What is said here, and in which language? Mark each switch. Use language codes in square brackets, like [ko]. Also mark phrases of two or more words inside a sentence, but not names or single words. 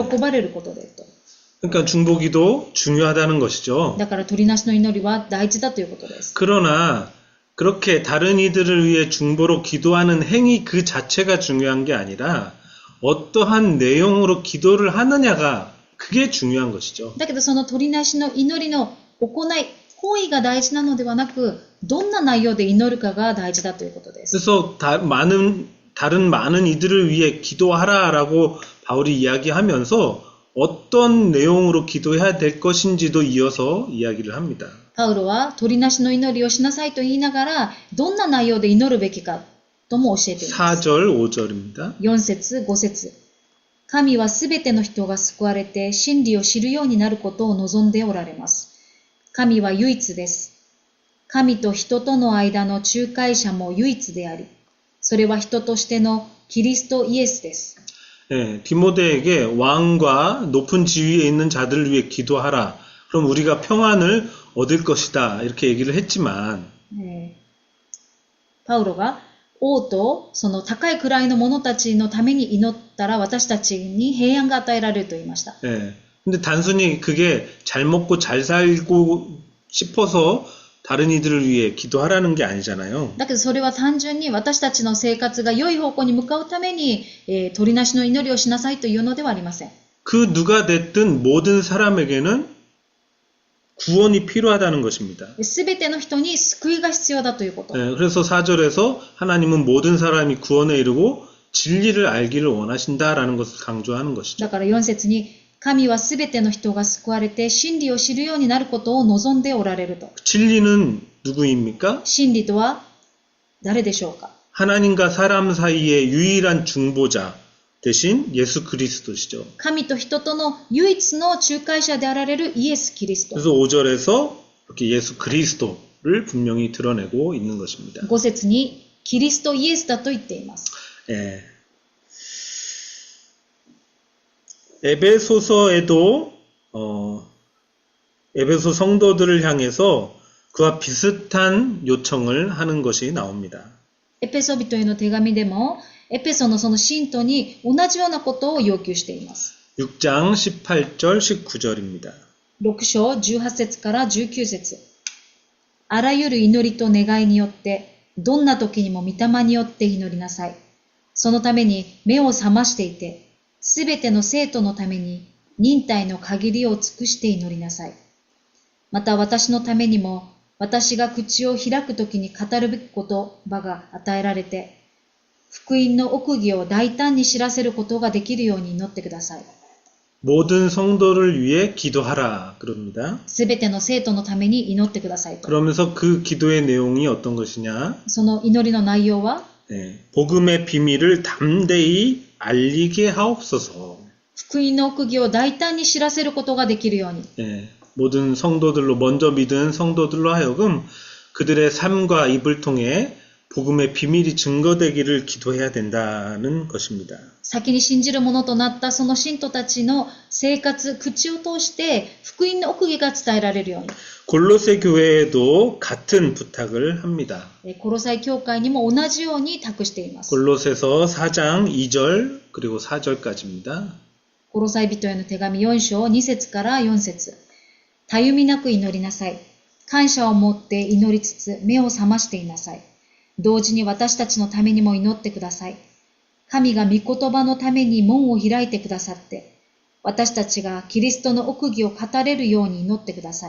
[ja] 喜ばれることでと。 [ko] 그러니까 중보 기도 중요하다는 것이죠. [ja] だから取りなしの祈りは大事だということです。 [ko] 그러나 그렇게 다른 이들을 위해 중보로 기도하는 행위 그 자체가 중요한 게 아니라 어떠한 내용으로 기도를 하느냐가 그게 중요한 것이죠. [ja] だけどその取りなしの祈りの行い、行為が大事なのではなく、 どんな内容で祈るかが大事だということです。 [ko] 그래서 다른 많은 이들을 위해 기도하라라고 바울이 이야기하면서 어떤 내용으로 기도해야 될 것인지도 이어서 이야기를 합니다. [ja] パウロは鳥なしの祈りをしなさいと言いながら、どんな内容で祈るべきかとも教えています。 [ko] 4절, 5절입니다. [ja] 4 節5節神はすべての人が救われて真理を知るようになることを望んでおられます。神は唯一です。神と人との間の仲介者も唯一であり、それは人としてのキリストイエスです。 [ko] 네, 디모데에게 왕과 높은 지위에 있는 자들을 위해 기도하라. 그럼 우리가 평안을 얻을 것이다. 이렇게 얘기를 했지만 [ja] パウロが王とその高い位の者たちのために祈ったら私たちに平安が与えられると言いました。 [ko] 예. 근데 단순히 그게 잘 먹고 잘 살고 싶어서 다른 이들을 위해 기도하라는 게 아니잖아요. [ja] だけどそれは単純に私たちの生活が良い方向に向かうために、鳥なしの祈りをしなさいというのではありません。 [ko] 그 누가 됐든 모든 사람에게는 구원이 필요하다는 것입니다. [ja] すべての人に救いが必要だということ。 [ko] 예, 그래서 4절에서 하나님은 모든 사람이 구원에 이르고 진리를 알기를 원하신다라는 것을 강조하는 것이죠. [ja] だから4節に神はすべての人が救われて真理を知るようになることを望んでおられると。 [ko] 진리는 누구입니까? [ja] 真理とは誰でしょうか。 [ko] 하나님과 사람 사이의 유일한 중보자 대신 예수 그리스도시죠. [ja] 神と人との唯一の仲介者であられるイエス・キリスト。 [ko] 그래서 5절에서 이렇게 예수 그리스도를 분명히 드러내고 있는 것입니다. [ja] 5 節にキリストイエスだと言っています。 [ko] 예. 에베소서에도 에베소 성도들을 향해서 그와 비슷한 요청을 하는 것이 나옵니다. [ja] エペソ人への手紙でもエペソのその信徒に同じようなことを要求しています。 [ko] 6장 18절 19절입니다. [ja] 6 章18節から19節あらゆる祈りと願いによってどんな時にも御霊によって祈りなさい。そのために目を覚ましていてすべての生徒のために忍耐の限りを尽くして祈りなさい。また私のためにも私が口を開くときに語るべき言葉が与えられて、福音の奥義を大胆に知らせることができるように祈ってください。 [ko] 모든 성도를 위해 기도하라 그럽니다. [ja] すべての生徒のために祈ってくださいと。 [ko] 그러면서 그 기도의 내용이 어떤 것이냐? [ja] その祈りの内容は、 [ko] 네, 복음의 비밀을 담대히 알리게 하옵소서. [ja] 福音の奥義を大胆に知らせることができるように。 [ko] 네, 모든 성도들로 먼저 믿은 성도들로 하여금 그들의 삶과 입을 통해 복음의 비밀이 증거되기를 기도해야 된다는 것입니다. [ja] 先に信じる者となったその信徒たちの生活、口を通して福音の奥義が伝えられるように。 [ko] 골로새 교회에도 같은 부탁을 합니다. [ja] コロサイ教会にも同じように託しています。 [ko] 골로새서 4장 2절 그리고 4절까지입니다. [ja] コロサイ人への手紙4章2節から4節たゆみなく祈りなさい。感謝を持って祈りつつ目を覚ましていなさい。同時に私たちのためにも祈ってください。神が御言葉のために門を開いてくださって、私たちがキリストの奥義を語れるように祈ってください。